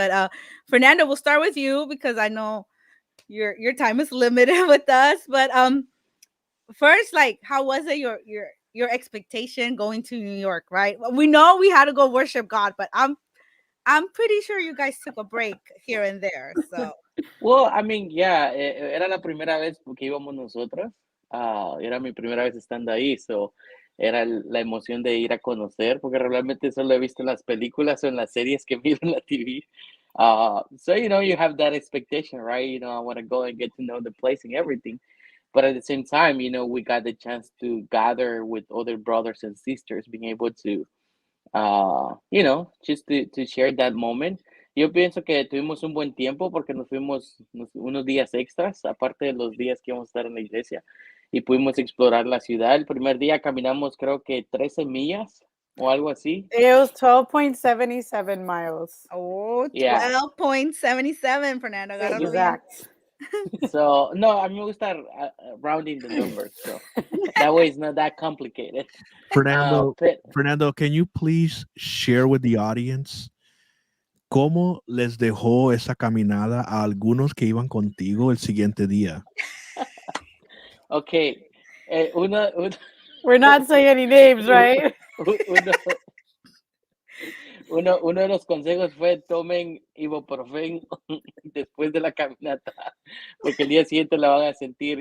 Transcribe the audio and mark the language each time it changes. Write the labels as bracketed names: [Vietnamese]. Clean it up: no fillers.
[English] But Fernando, we'll start with you because I know your time is limited with us. But first, like, how was it your expectation going to New York, right? We know we had to go worship God, but I'm pretty sure you guys took a break here and there. So Well, I mean, yeah, [Spanish] era la primera vez que íbamos nosotros. Era mi primera vez estando ahí, so era la emoción de ir a conocer, porque realmente solo he visto en las películas o en las series que miro en la TV. [English] So, you know, you have that expectation, right? You know, I want to go and get to know the place and everything. But at the same time, you know, we got the chance to gather with other brothers and sisters, being able to, you know, just to share that moment. [Spanish] Yo pienso que tuvimos un buen tiempo porque nos fuimos unos días extras, aparte de los días que íbamos a estar en la iglesia, y pudimos explorar la ciudad. El primer día caminamos creo que 13 millas o algo así. [English] It was 12.77 miles. oh, Yeah. 12.77, Fernando. Got it Exact. So, [Spanish] no, a mí me gusta [English] rounding the numbers, so that way it's not that complicated. [Spanish] Fernando, [English] can you please share with the audience [Spanish] cómo les dejó esa caminada a algunos que iban contigo el siguiente día? [English] Okay, We're not saying any names, right? [Spanish] Uno de los consejos fue tomen ibuprofén después de la caminata, porque el día siguiente la van a sentir.